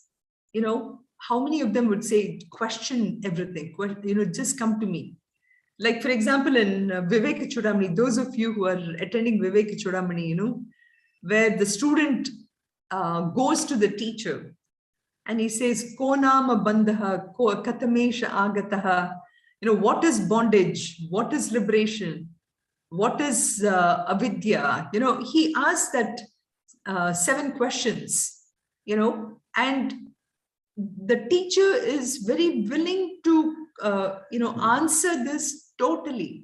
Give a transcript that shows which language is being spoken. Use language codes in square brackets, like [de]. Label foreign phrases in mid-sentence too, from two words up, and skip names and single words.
[en] How many of them would say, question everything, just come to me. Like, for example, in Vivek Chudamani, those of you who are attending Vivek Chudamani, where the student goes to the teacher and he says, [sa] को नाम बन्धः कथमेष आगतः, [en] what is bondage? What is liberation? What is avidya? He asks that 7 questions, and the teacher is very willing to, answer this totally.